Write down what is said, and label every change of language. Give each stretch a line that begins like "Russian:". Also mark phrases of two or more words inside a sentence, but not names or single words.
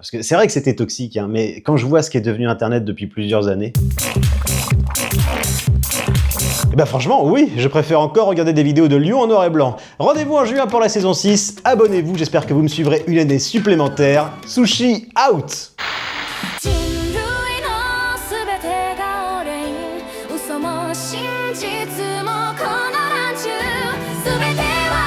French: Parce que c'est vrai que c'était toxique, hein, mais quand je vois ce qui est devenu Internet depuis plusieurs années... Bah franchement, oui, je préfère encore regarder des vidéos de lions en noir et blanc. Rendez-vous en juin pour la saison 6, abonnez-vous, j'espère que vous me suivrez une année supplémentaire. Sushi out!
Japanese: 嘘も真実もこの乱獣、全て